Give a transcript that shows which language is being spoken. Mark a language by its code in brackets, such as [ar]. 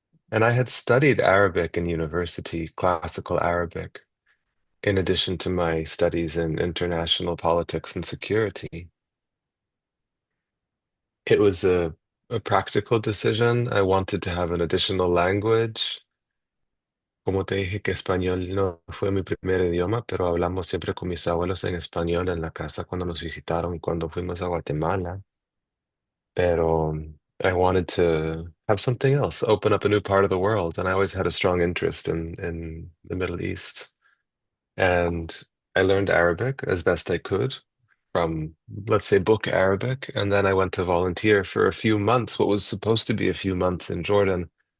[en] And I had studied Arabic in university, classical Arabic, in addition to my studies in international politics and security. It was a practical decision. I wanted to have an additional language. [es] Como te dije que español no fue mi primer idioma, pero hablamos siempre con mis abuelos en español en la casa cuando nos visitaron y cuando fuimos a Guatemala. [en] Pero I wanted to have something else, open up a new part of the world. And I always had a strong interest in the Middle East. And I learned Arabic as best I could from, let's say, book Arabic. And then I went to volunteer for a few months, what was supposed to be a few months in Jordan.